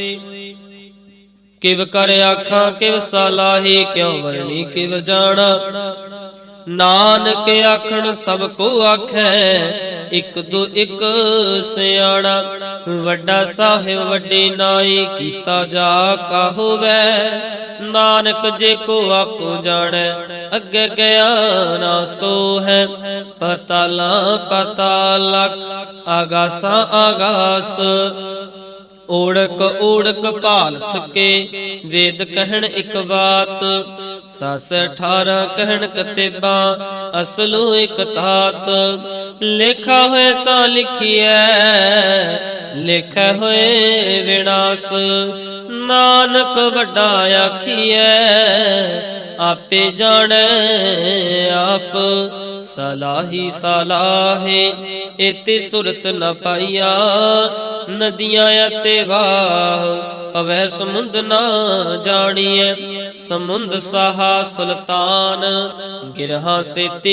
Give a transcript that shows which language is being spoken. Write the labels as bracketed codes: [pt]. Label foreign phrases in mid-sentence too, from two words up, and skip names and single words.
[pa] ਕਿਵ ਕਰ ਆਖਾਂ ਕਿਵ ਸਾਲਾਹੀ, ਕਿਉਂ ਵਰਣੀ ਕਿਵ ਜਾਣਾ, ਨਾਨਕ ਆਖਣ ਸਭ ਕੋ ਆਖੈ, ਇਕ ਦੋ ਇਕ ਸਿਆਣਾ, ਵੱਡਾ ਸਾਹਿਬ ਵੱਡੀ ਨਾਈ, ਕੀਤਾ ਜਾ ਕਾ ਹੋਵੈ, ਨਾਨਕ ਜੇ ਕੋ ਆਪੋ ਜਾਣੈ, ਅਗੈ ਗਇਆ ਨਾ ਸੋ ਹੈ, ਪਾਤਾਲਾ ਪਾਤਾਲਕ ਆਗਾਸਾ ਆਗਾਸ, ਓੜਕ ਓੜਕ ਭਾਲ ਥਕੇ, ਵੇਦ ਕਹਨ ਏਕ ਬਾਤ, ਸਸ 18 ਕਹਨ ਕਤੇਬਾ, ਅਸਲੋ ਏਕ ਤਾਤ, ਲੇਖਾ ਹੋਇ ਤਾਂ ਲਿਖੀਐ, ਲੇਖਾ ਹੋਇ ਵਿਣਾਸ, ਨਾਨਕ ਵੱਡਾ ਆਖੀਐ, ਆਪੇ ਜਾਣੈ ਆਪ, ਸਾਲਾਹੀ ਸਾਲਾਹੇ, ਏਤੇ ਸੁਰਤ ਨ ਪਾਇਆ, ਨਦੀਆਂ ਅਤੇ ਵਾਹ, ਪਵੈ ਸਮੁੰਦ ਨਾ ਜਾਣੀਐ, ਸਮੁੰਦ ਸਾਹਾ ਸੁਲਤਾਨ, ਗਿਰਹਾ ਸੇਤੀ